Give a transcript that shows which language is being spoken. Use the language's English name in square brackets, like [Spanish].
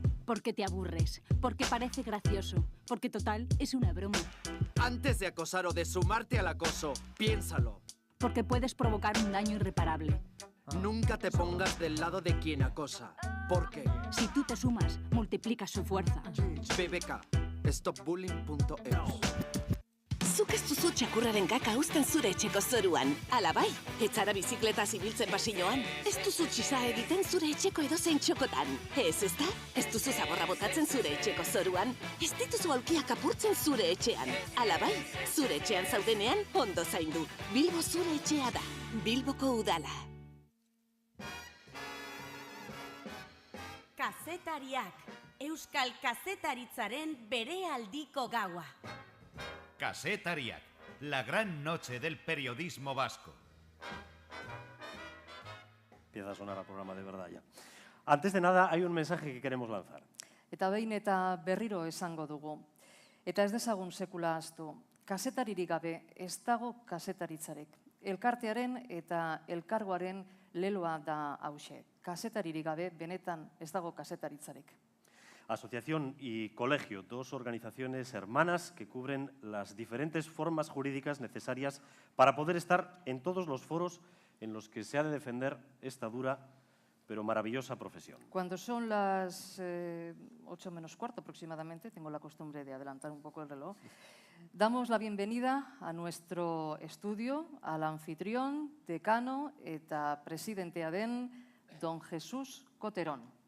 [Spanish] Porque te aburres, porque parece gracioso, porque total es una broma. Antes de acosar o de sumarte al acoso, piénsalo. Porque puedes provocar un daño irreparable. Nunca te pongas del lado de quien acosa, porque si tú te sumas, multiplicas su fuerza. BBK, stopbullying.eus. [Basque] zuk ez duzu txakurraren kaka uzten zure etxeko zoruan. Ala bai, ez zara bizikleta zibiltzen pasilloan. Ez duzu txisa egiten zure etxeko edozein txokotan. Ez ezta? Ez duzu zaborra botatzen zure etxeko zoruan. Ez dituzu aulkiak apurtzen zure etxean. Ala bai, zure etxean zaudenean ondo zaindu. Bilbo zure etxea da. Bilboko udala. Kazetariak, euskal kazetaritzaren berealdiko gaua. [Spanish] Kazetariak, la gran noche del periodismo vasco. Empieza a sonar al programa de verdad ya. Antes de nada, hay un mensaje que queremos lanzar. [Basque] Eta behin eta berriro esango dugu. Eta ez dezagun sekula ahaztu. Kazetaririk gabe ez dago kasetaritzarik. Elkartearen eta elkargoaren leloa da hauxe. Kazetaririk gabe benetan ez dago kasetaritzarik. [Spanish] Asociación y colegio, dos organizaciones hermanas que cubren las diferentes formas jurídicas necesarias para poder estar en todos los foros en los que se ha de defender esta dura pero maravillosa profesión. Cuando son las 8 menos cuarto aproximadamente, tengo la costumbre de adelantar un poco el reloj, damos la bienvenida a nuestro estudio al anfitrión, decano [Basque] eta presidentea den [Spanish] don Jesús Coterón.